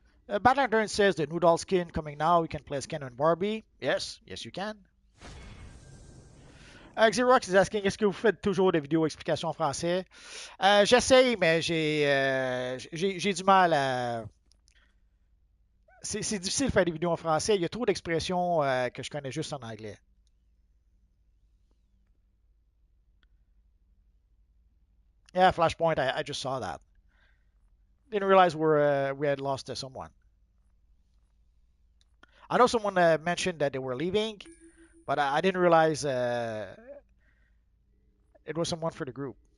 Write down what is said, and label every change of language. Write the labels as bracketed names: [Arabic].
[English] Battleturn says the Noodle skin coming now. We can play as Ken and Barbie. Yes, yes you can. [French] Xerox [English] is asking [French] est-ce que vous faites toujours des vidéos explications en français? J'essaye, mais j'ai du mal à. C'est difficile de faire des vidéos en français. Il y a trop d'expressions que je connais juste en anglais. [English] Yeah, Flashpoint, I just saw that. Didn't realize we had lost someone. I know someone mentioned that they were leaving, but I didn't realize it was someone for the group.